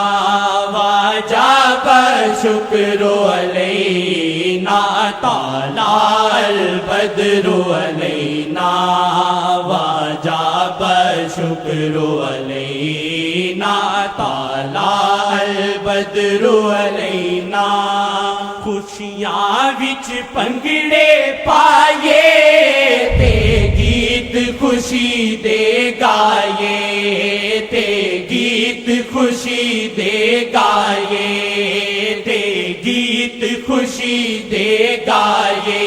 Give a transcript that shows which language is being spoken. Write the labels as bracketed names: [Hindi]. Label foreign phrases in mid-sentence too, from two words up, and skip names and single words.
[Arabic] وجب الشکر علینا، طلع البدر علینا وجب الشکر علینا، طلع البدر علینا۔ [Punjabi] خوشیاں وچ پنگڑے پائے تے گیت خوشی دے گائے، تے گیت خوشی دے گائے، تے گیت خوشی دے گائے،